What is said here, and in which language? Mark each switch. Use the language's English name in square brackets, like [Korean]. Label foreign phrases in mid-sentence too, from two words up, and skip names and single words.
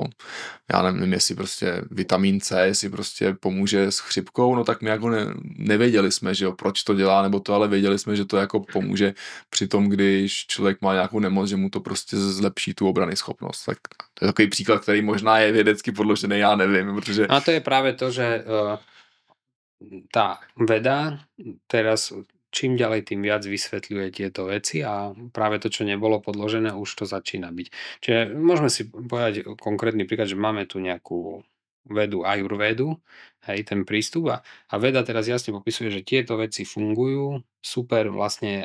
[Czech] Já nevím, jestli prostě vitamin C, jestli prostě pomůže s chřipkou, no tak my jako nevěděli jsme, že jo, proč to dělá, nebo to, ale věděli jsme, že to jako pomůže při tom, když člověk má nějakou nemoc, že mu to prostě zlepší tu obrany schopnost. Tak to je takový příklad, který možná je vědecky podložený, já nevím, protože... [Slovak] A to je práve to, že tá veda teraz čím ďalej, tým viac vysvetľuje tieto veci a práve to, čo nebolo podložené, už to začína byť. Čiže môžeme si povedať konkrétny príklad, že máme tu nejakú vedu, ajurvédu, hej, ten prístup a veda teraz jasne popisuje, že tieto veci fungujú, super, vlastne